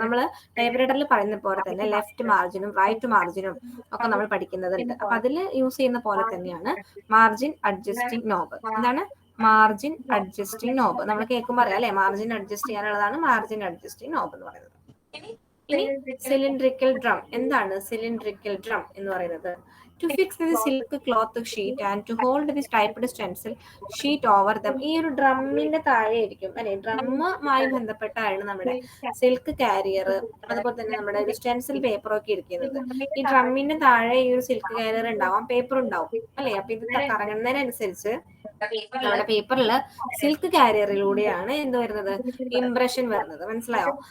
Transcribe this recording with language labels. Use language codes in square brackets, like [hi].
[ml] നമ്മൾ ടൈപ്പ് റൈറ്ററിൽ പറയുന്ന പോലെ തന്നെ ലെഫ്റ്റ് മാർജിനും റൈറ്റ് മാർജിനും ഒക്കെ നമ്മൾ പഠിക്കുന്നതുണ്ട്. അപ്പൊ അതിൽ യൂസ് ചെയ്യുന്ന പോലെ തന്നെയാണ് മാർജിൻ അഡ്ജസ്റ്റിംഗ് നോബ്. എന്താണ് മാർജിൻ അഡ്ജസ്റ്റിംഗ് നോബ്? നമ്മൾ കേൾക്കുമ്പോൾ അറിയാം അല്ലെ, margin adjust ചെയ്യാനുള്ളതാണ് margin adjusting knob എന്ന് പറയുന്നത്. ഇനി സിലിണ്ട്രിക്കൽ ഡ്രം. എന്താണ് സിലിണ്ട്രിക്കൽ ഡ്രം എന്ന് പറയുന്നത്? [en] To fix the silk cloth sheet and to hold the typed stencil sheet over them. [ml] ഈ ഒരു ഡ്രമ്മിന്റെ താഴെ ആയിരിക്കും അല്ലെ, ഡ്രമ്മുമായി ബന്ധപ്പെട്ടാണ് നമ്മുടെ സിൽക്ക് കാരിയർ അതുപോലെ തന്നെ നമ്മുടെ ഒരു സ്റ്റെൻസിൽ പേപ്പർ ഒക്കെ ഇരിക്കുന്നത്. ഈ ഡ്രമ്മിന്റെ താഴെ ഈ ഒരു സിൽക്ക് കാരിയർ ഉണ്ടാവാം, പേപ്പർ ഉണ്ടാവും അല്ലെ. അപ്പൊ ഇത് കറങ്ങുന്നതിനനുസരിച്ച് നമ്മുടെ പേപ്പറിൽ സിൽക്ക് കാരിയറിലൂടെയാണ് എന്ത് വരുന്നത്, ഇംപ്രഷൻ വരുന്നത്. മനസ്സിലായോ?